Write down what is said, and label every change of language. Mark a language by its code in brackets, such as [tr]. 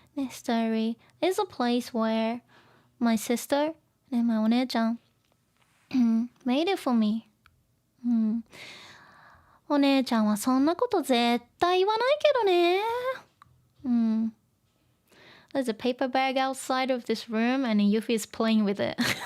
[en] Story is a place where my sister, ね、my お姉ちゃんmade it for me. [ja] お姉ちゃんはそんなこと絶対言わないけどね。 [en] There's a paper bag outside of this room and Yuffie is playing with it.